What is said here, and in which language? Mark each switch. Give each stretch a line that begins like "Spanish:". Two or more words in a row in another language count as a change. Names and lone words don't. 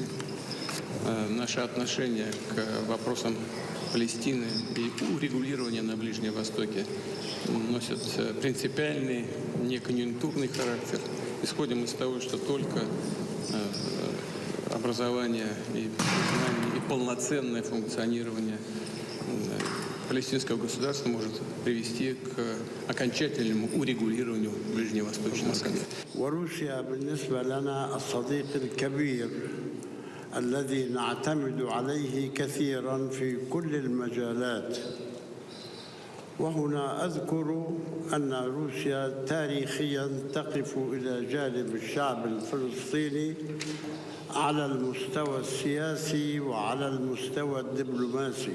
Russian: Наше отношение к вопросам Палестины и урегулирования на Ближнем Востоке носят принципиальный, не конъюнктурный характер. Исходим из того, что только образование и полноценное функционирование палестинского государства может привести к окончательному урегулированию ближневосточного конфликта.
Arabic: وروسيا بالنسبة لنا الصديق الكبير الذي نعتمد عليه كثيرا في كل المجالات. وهنا أذكر أن روسيا تاريخيا تقف إلى جانب الشعب الفلسطيني على المستوى السياسي وعلى المستوى الدبلوماسي.